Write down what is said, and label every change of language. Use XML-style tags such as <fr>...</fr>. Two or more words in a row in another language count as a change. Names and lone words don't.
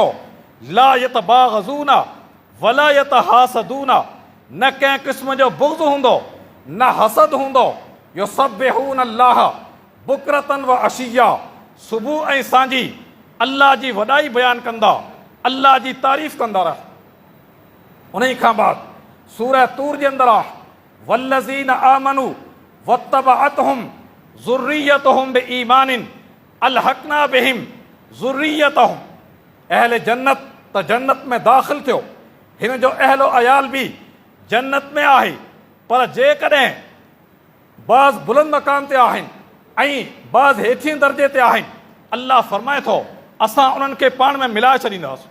<ar>لا يتباغضون ولا يتحاسدون,</ar> <sd>न कंहिं क़िस्म जो बुग़्ज़ हूंदो न हसद हूंदो।</sd> <ar>يسبحون الله بكرة وعشيا,</ar> <sd>सुबुह ऐं सांझी अल्लाह जी वॾाई बयानु कंदा, अल्लाह जी तारीफ़ कंदा रह। उन खां बाद सूरह तूर जे अंदरि आहे</sd> <ar>والذين آمنوا واتبعتهم ذريتهم بإيمان ألحقنا بهم ذريتهم.</ar> <sd>अहले जन्नत त जन्नत में दाख़िल थियो, हिन जो अहलो अयाल बि जन्नत में आहे, पर जेकॾहिं बाज़ बुलंद मक़ाम ते आहिनि ऐं बाज़ हेठिएं दर्जे ते आहिनि, अल्लाह फरमाए थो असां उन्हनि खे पाण में मिलाए छॾींदासीं।</sd>